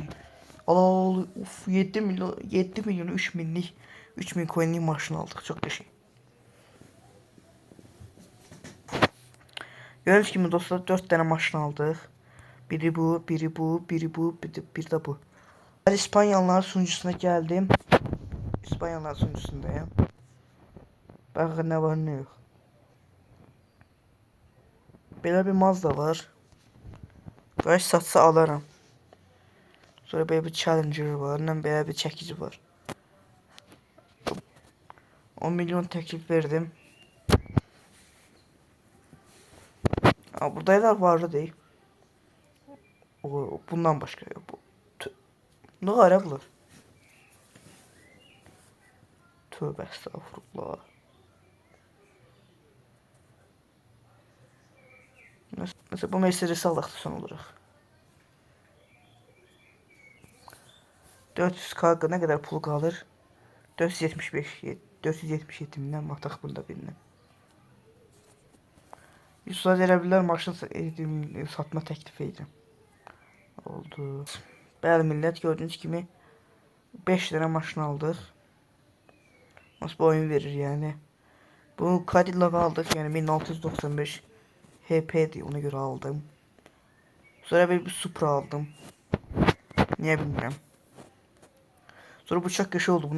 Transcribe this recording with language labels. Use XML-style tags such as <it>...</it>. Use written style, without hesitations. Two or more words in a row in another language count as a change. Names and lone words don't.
<az>Al, uf, 7 milyon 3 minlik 3000 coinlik maşın aldıq. Çox qəşəng. Gördüyünüz kimi dostlar 4 tane maşın aldıq. Biri bu, biri bu, biri bu, bir də bu.</az> <tr>Ben İspanyalılar sunucusuna geldim. İspanyalılar sunucusundayım. Bakın ne var ne yok.</tr> <az>Belə bir Mazda var. Qaç satsa alaram. Sonra belə bir Challenger var. Belə bir çəkici var. 10 milyon təklif verdim.</az> <tr>Burada da vardı değil. Bundan başka yok. Ne ara bulur? Tövbe estağfurullah.</tr> <az>Mesela bu Mercedes'i alaq son olarak.</az> <tr>400K ne kadar pul kalır?</tr> <az>475 477 bindən mataq bunda birindən. Yusuf Ərəblər maşın satma təklif edirəm. Oldu. Bəli millət, gördüyünüz kimi 5 dənə maşın aldıq.</az> <tr>Nasıl bu oyun verir yani. Bu Cadillac aldık, yani 1695 HP'di, ona göre aldım. Sonra bir Supra aldım. Niye bilmiyorum. Sonra bu çok yaşı oldu.</tr>